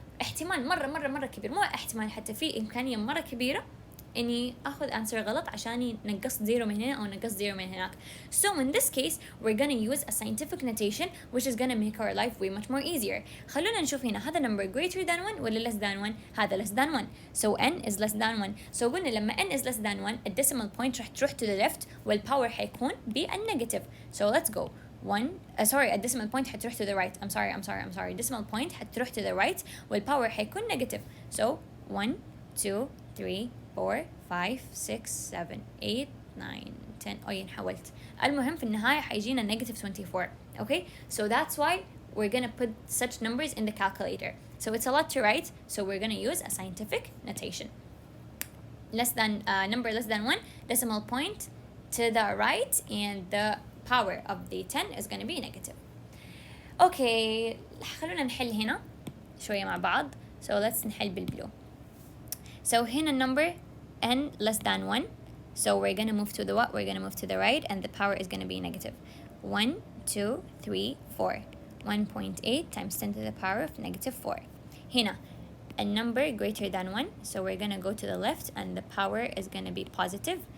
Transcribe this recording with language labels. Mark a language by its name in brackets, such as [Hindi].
[Arabic] احتمال مرة كبير, مو احتمال, حتى في إمكانية مرة كبيرة إني أخذ answer غلط عشاني نقصت 0 من هنا أو نقصت 0 من هناك. [English] So in this case we're gonna use a scientific notation which is gonna make our life way much more easier. [Arabic] خلونا نشوف هنا, هذا number greater than 1 ولا less than 1؟ هذا less than 1. [English] So n is less than 1. So [Arabic] قلنا لما [English] n is less than 1 الديسيمال point راح تروح to the left والpower حيكون بالنيجاتيف. So let's go. [Arabic] sorry, الديسيمال point حتروح to the right. [English] I'm sorry. [Arabic] decimal point حتروح to the right والpower حيكون negative. [English] So 1, 2, 3, 4, 5, 6, 7, 8, 9, 10. [Arabic] انحولت. المهم في النهاية حيجينا negative 24. [English] Okay, so that's why we're gonna put such numbers in the calculator. So it's a lot to write, so we're gonna use a scientific notation. Number less than 1, decimal point to the right, and the power of the 10 is gonna be negative. [Arabic] Okay, خلونا نحل هنا شوية مع بعض. [English] So let's [Arabic] نحل بالبلو. [English] So هنا number n less than 1. So we're going to move to the what? We're going to move to the right, and the power is going to be negative. 1, 2, 3, 4. 1.8 times 10 to the power of negative 4. هنا a number greater than 1. So we're going to go to the left, and the power is going to be positive.